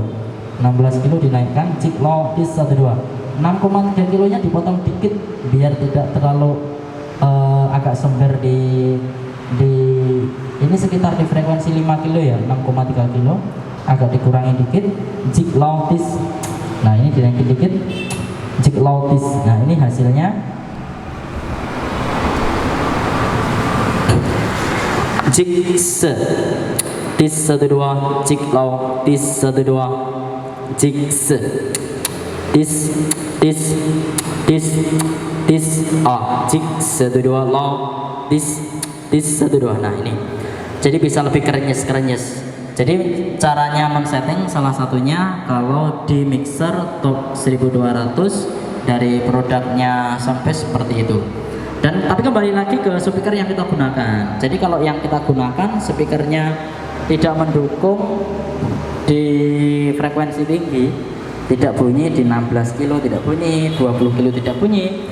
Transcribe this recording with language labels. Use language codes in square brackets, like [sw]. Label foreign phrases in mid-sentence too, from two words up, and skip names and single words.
[id] 16 kilo dinaikkan, jig low tis 1 2. 6,3 kilonya dipotong dikit biar tidak terlalu agak sember di ini sekitar di frekuensi 5 kilo ya, 6,3 kilo agak dikurangi dikit, jig low tis. Nah, ini dinaikin dikit, jig low tis. Nah, ini hasilnya jig se tis 1 2, jig low tis 1 2, jig se tis tis tis tis jig 1 2 low tis tis 1 2. Nah, ini jadi bisa lebih kerenyes. Jadi caranya men-setting salah satunya kalau di mixer Top 1200 dari produknya Soundbass seperti itu. Dan tapi kembali lagi ke speaker yang kita gunakan. Jadi kalau yang kita gunakan speakernya tidak mendukung di frekuensi tinggi, tidak bunyi di 16 kilo, tidak bunyi 20 kilo, tidak bunyi.